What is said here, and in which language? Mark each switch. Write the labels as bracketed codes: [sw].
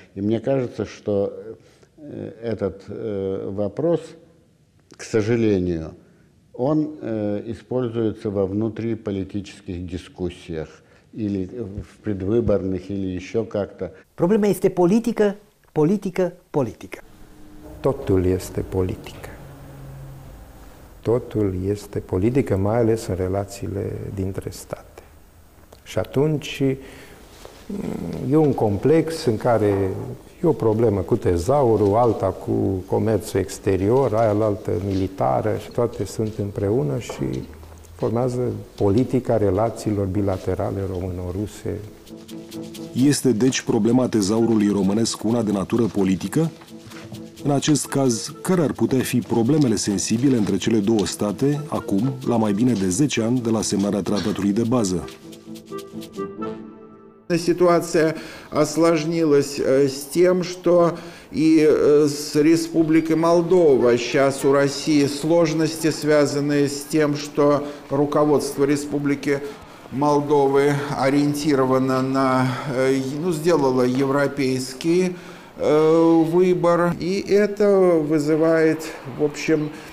[ru] И мне кажется, что этот вопрос, к сожалению, он используется во внутриполитических дискуссиях. Или в предвыборных, или еще как-то. [ro] Problema este politică, politică, politică. Totul este politică. Totul este politică, mai ales în relațiile dintre state. Și atunci E un complex în care e o problemă cu tezaurul, alta cu comerțul exterior, aia altă militară și toate sunt împreună și formează politica relațiilor bilaterale româno-ruse. Este deci problema tezaurului românesc una de natură politică? În acest caz, care ar putea fi problemele sensibile între cele două state, acum, la mai bine de 10 ani de la semnarea tratatului de bază? [ru] Ситуация осложнилась с тем, что и с Республикой Молдова сейчас у России сложности, связанные с тем, что руководство Республики Молдовы ориентировано на, сделало европейский выбор, и это вызывает, в общем,